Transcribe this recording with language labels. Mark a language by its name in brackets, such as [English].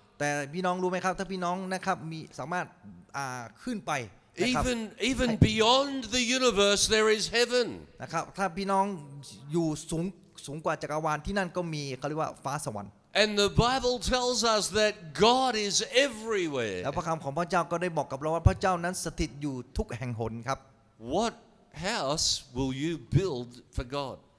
[Thai] แต่พี่น้องรู้ไหมครับถ้าพี่น้องนะครับมีสามารถขึ้นไปนะครับ [English] Even beyond the universe, there is heaven. [Thai] นะครับถ้าพี่น้องอยู่สูงกว่าจักรวาลที่นั่นก็มีเขาเรียกว่าฟ้าสวรรค์ [English] And the Bible tells us that God is everywhere. [Thai] แล้วพระคำของพระเจ้าก็ได้บอกกับเราว่าพระเจ้านั้นสถิตอยู่ทุกแห่งหนครับ [English] What house will you build for God?